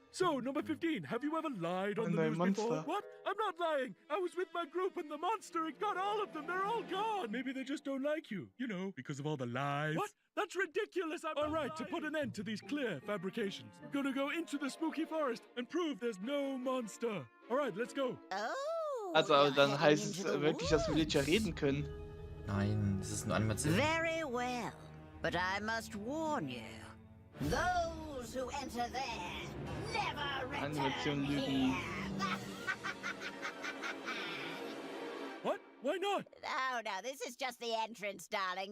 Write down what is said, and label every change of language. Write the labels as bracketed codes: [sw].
[en] So, number 15, have you ever lied on the news before? What? I'm not lying. I was with my group and the monster, it got all of them. They're all gone. Maybe they just don't like you. You know, because of all the lies. What? That's ridiculous. All right, to put an end to these clear fabrications, I'm gonna go into the spooky forest and prove there's no monster. All right, let's go. [de] Also, dann heißt es wirklich, dass Villager reden können. Nein, das ist nur Animation. [en] Very well, but I must warn you. Those who enter there never return here. What? Why not? Oh, no, this is just the entrance, darling.